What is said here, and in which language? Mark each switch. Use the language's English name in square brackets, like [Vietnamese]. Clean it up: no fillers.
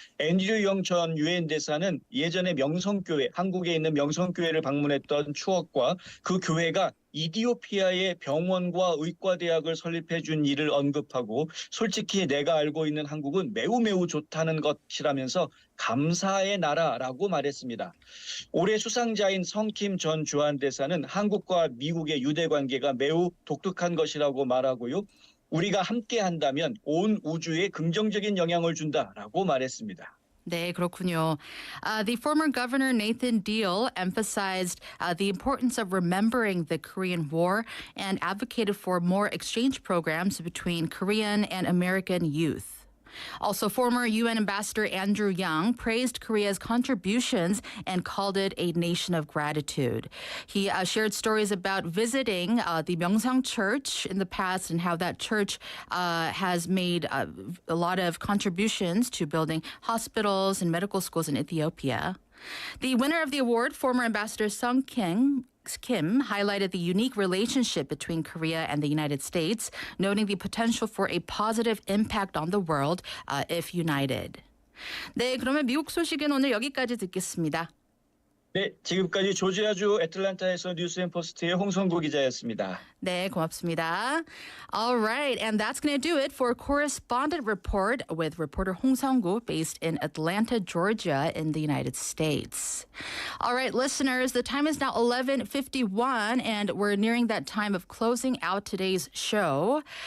[Korean] 앤드류 영 전 유엔 대사는 예전에 명성교회, 한국에 있는 명성교회를 방문했던 추억과 그 교회가 이디오피아의 병원과 의과대학을 설립해 준 일을 언급하고 솔직히 내가 알고 있는 한국은 매우 좋다는 것이라면서 감사의 나라라고 말했습니다. 올해 수상자인 성킴 전 주한대사는 한국과 미국의 유대 관계가 매우 독특한 것이라고 말하고요. 우리가 함께 한다면 온 우주에 긍정적인 영향을 준다라고 말했습니다. 네, 그렇군요. [English] The former governor Nathan Deal emphasized the importance of remembering the Korean War and advocated for more exchange programs between Korean and American youth. Also, former UN Ambassador Andrew Yang praised Korea's contributions and called it a nation of gratitude. He shared stories about visiting the Myeongsang Church in the past and how that church has made a lot of contributions to building hospitals and medical schools in Ethiopia. The winner of the award, former Ambassador Sung Kim highlighted the unique relationship between Korea and the United States, noting the potential for a positive impact on the world if united. [Korean] 네, 그러면 미국 소식은 오늘 여기까지 듣겠습니다. 네, 지금까지 조지아주 애틀랜타에서 뉴스앤포스트의 홍성구 기자였습니다. 네, 고맙습니다. [English] All right, and that's going to do it for Correspondent Report with reporter Hong Sung-gu based in Atlanta, Georgia in the United States. All right, listeners, the time is now 11:51 and we're nearing that time of closing out today's show.